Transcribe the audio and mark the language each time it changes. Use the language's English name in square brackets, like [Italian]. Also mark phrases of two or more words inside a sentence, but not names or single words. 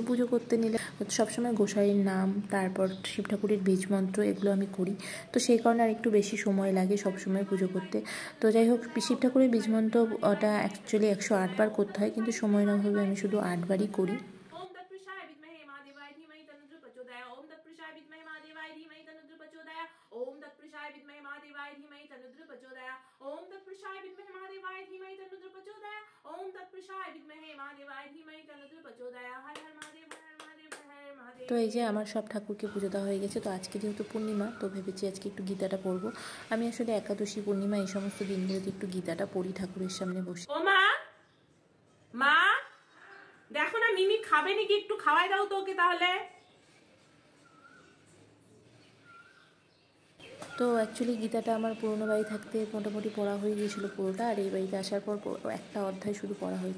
[Bangla] পুজো করতে নিলে সবসময় গোসাইয়ের নাম, তারপর শিব ঠাকুরের বীজ মন্ত্র এগুলো আমি করি। তো সেই কারণে আর একটু বেশি সময় লাগে সবসময় পুজো করতে। তো যাই হোক, শিব ঠাকুরের বীজ মন্ত্রটা অ্যাকচুয়ালি 108 বার করতে হয়, কিন্তু সময় না ভাবে আমি শুধু 8 বারই করি। [Sanskrit] ओम तत्पुरुषाय विद्महे महादेवाय धीमहि तन्नो प्रचोदयात्। ओम तत्पुरुषाय विद्महे महादेवाय धीमहि तन्नो प्रचोदयात्। ओम तत्पुरुषाय विद्महे महादेवाय धीमहि तन्नो प्रचोदयात्। हर हर महादेव, हर हर महादेव, हर हर महादेव। [Bangla] তো এই যে আমার সব ঠাকুরকে পুজো দেওয়া হয়ে গেছে। তো আজকে যেহেতু পূর্ণিমা, তো ভেবেছি আজকে একটু গীতাটা পড়বো। আমি আসলে একাদশী, পূর্ণিমা এই সমস্ত দিনগুলোতে একটু গীতাটা পড়ি ঠাকুরের সামনে বসে। ও মা, মা দেখো না মিমি খাবে নাকি, একটু খাওয়াই দাও তো ওকে তাহলে। তো অ্যাকচুয়ালি গীতাটা আমার পুরনো বাড়ি থাকতে মোটামুটি পড়া হয়ে গিয়েছিলো পুরোটা, আর এই বাড়িতে আসার পর একটা অধ্যায় শুধু পড়া হয়েছে।